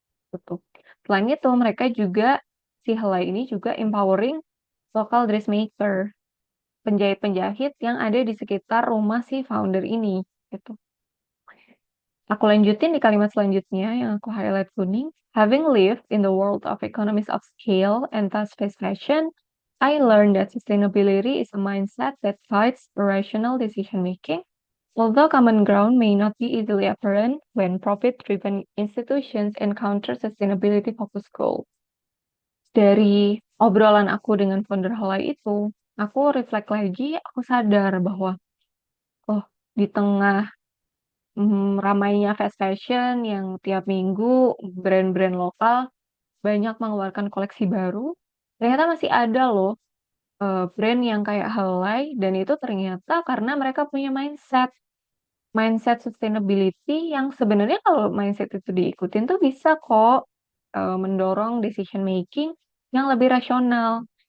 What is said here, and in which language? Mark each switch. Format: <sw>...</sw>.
<id>Betul. Selain itu, mereka juga si helai ini juga</id> <en>empowering local dressmaker,</en> <id>penjahit-penjahit yang ada di sekitar rumah si founder ini. Gitu. Aku lanjutin di kalimat selanjutnya yang aku highlight kuning.</id> <en>Having lived in the world of economies of scale and fast-paced fashion, I learned that sustainability is a mindset that guides rational decision-making. Although common ground may not be easily apparent when profit-driven institutions encounter sustainability-focused goals.</en> <id>Dari obrolan aku dengan founder Halai itu, aku reflect lagi, aku sadar bahwa, oh, di tengah ramainya fast fashion yang tiap minggu brand-brand lokal banyak mengeluarkan koleksi baru, ternyata masih ada loh brand yang kayak Halai, dan itu ternyata karena mereka punya mindset sustainability yang sebenarnya kalau mindset itu diikutin tuh bisa kok mendorong decision making yang lebih rasional.</id>